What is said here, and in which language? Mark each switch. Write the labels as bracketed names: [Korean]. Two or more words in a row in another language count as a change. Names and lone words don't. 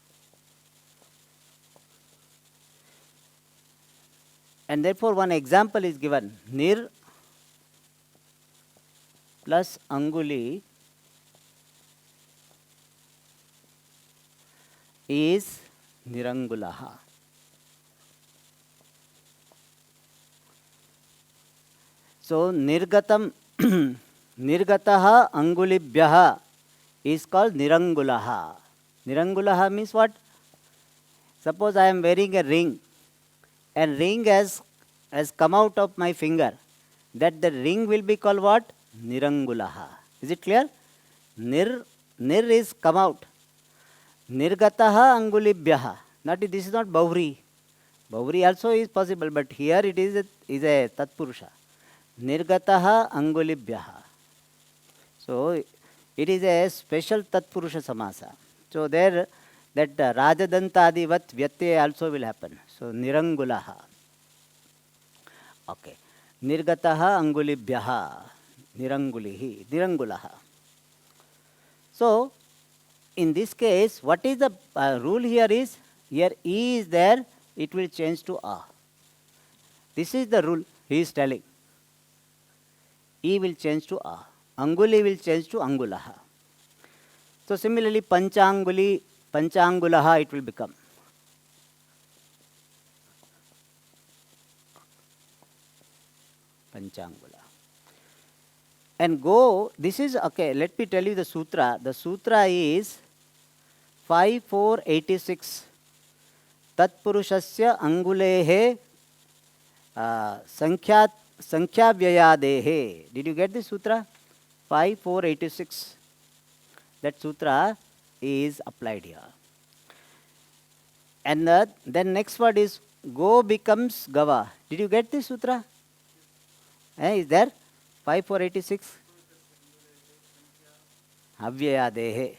[English] And therefore one example is given, nir plus anguli is nirangulaha. So [Sanskrit] निर्गतम् निर्गतः अङ्गुलिभ्यः [English] is called nirangulaha. Nirangulaha means what? Suppose I am wearing a ring and ring has come out of my finger. That the ring will be called what? Nirangulaha. Is it clear? Nir is come out. [Sanskrit] निर्गतः अङ्गुलिभ्यः. [English] This is not Bauri. Bauri also is possible, but here it is a Tatpurusha. [Sanskrit] निर्गतः अङ्गुलिभ्यः. [English] So it is a special [Sanskrit] तत्पुरुष समास. [English] So there that [Sanskrit] राजदन्तादिवत् व्यत्यये [English] also will happen. So Nirangulaha. Okay. [Sanskrit] निर्गतः अङ्गुलिभ्यः. निरङ्गुलिः। निरङ्गुलः. [English] So in this case, what is the rule here is, here E is there, it will change to A. This is the rule he is telling. E will change to A. Anguli will change to Angulaha. So similarly, Panchangulaha it will become. Panchangula. And go, this is, okay, let me tell you the sutra. The sutra is 5486. [Sanskrit] तत्पुरुषस्य अङ्गुलेः सङ्ख्याव्ययादेः. [English] Did you get this sutra? 5486. That sutra is applied here. And then next word is go becomes gava. Did you get this sutra? Is there? 5486. Avyayadehe.